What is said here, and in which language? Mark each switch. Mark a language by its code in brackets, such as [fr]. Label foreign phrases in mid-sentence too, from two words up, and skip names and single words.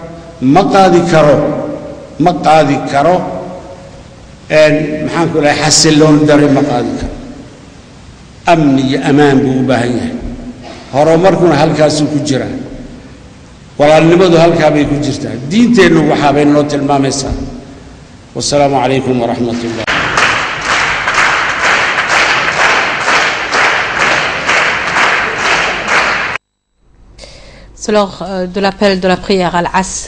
[so] maxaan ku leeyahay xasiloon dare ma qaadi karo amni iyo amaan buu u baahan yahay horumarkuna halkaasuu ku jiraa walaalnimadu halkaa bay ku jirtaa diinteennu waxaa bay noo tilmaamaysaa [ar] والسلام عليكم ورحمة الله. [fr] C'est l'heure de l'appel de la prière à l'Asr.